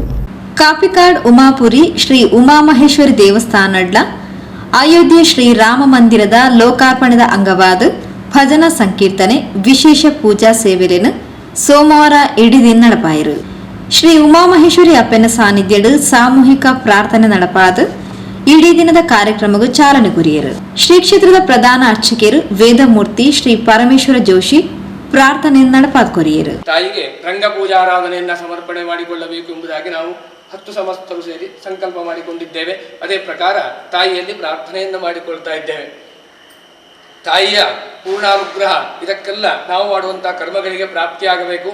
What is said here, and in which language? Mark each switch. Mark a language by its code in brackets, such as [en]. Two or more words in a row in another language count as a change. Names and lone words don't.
[tcy] ಕಾಪಿಕಾಡ್ ಉಮಾಪುರಿ ಶ್ರೀ ಉಮಾಮಹೇಶ್ವರಿ ದೇವಸ್ಥಾನಡ್ಲ ಅಯೋಧ್ಯೆ ಶ್ರೀ ರಾಮ ಮಂದಿರದ ಲೋಕಾರ್ಪಣದ ಅಂಗವಾದ ಭಜನಾ ಸಂಕೀರ್ತನೆ ವಿಶೇಷ ಪೂಜಾ ಸೇವೆಯನ್ನು ಸೋಮವಾರ ಇಡೀ ದಿನ ನಡಪಾಯಿರು. ಶ್ರೀ ಉಮಾಮಹೇಶ್ವರಿ ಅಪ್ಪನ ಸಾನ್ನಿಧ್ಯಡು ಸಾಮೂಹಿಕ ಪ್ರಾರ್ಥನೆ ನಡಪಾದ ಇಡೀ ದಿನದ ಕಾರ್ಯಕ್ರಮಕ್ಕೂ ಚಾಲನೆ ಕೊರಿಯರು. ಶ್ರೀ ಕ್ಷೇತ್ರದ ಪ್ರಧಾನ ಅರ್ಚಕರು ವೇದಮೂರ್ತಿ ಶ್ರೀ ಪರಮೇಶ್ವರ ಜೋಶಿ ಪ್ರಾರ್ಥನೆಯನ್ನು ನಡಪಾದ ಕೊರಿಯರು. [kn] ತಾಯಿಗೆ ರಂಗಪೂಜಾರಾಧನೆಯನ್ನ ಸಮರ್ಪಣೆ ಮಾಡಿಕೊಳ್ಳಬೇಕು ಎಂಬುದಾಗಿ ನಾವು 10 ಸಮಸ್ತರು ಸೇರಿ ಸಂಕಲ್ಪ ಮಾಡಿಕೊಂಡಿದ್ದೇವೆ. ಅದೇ ಪ್ರಕಾರ ತಾಯಿಯಲ್ಲಿ ಪ್ರಾರ್ಥನೆಯನ್ನು ಮಾಡಿಕೊಳ್ತಾ ಇದ್ದೇವೆ. ತಾಯಿಯ ಪೂರ್ಣಾನುಗ್ರಹ ಇದಕ್ಕೆಲ್ಲ ನಾವು ಮಾಡುವಂತಹ ಕರ್ಮಗಳಿಗೆ ಪ್ರಾಪ್ತಿಯಾಗಬೇಕು.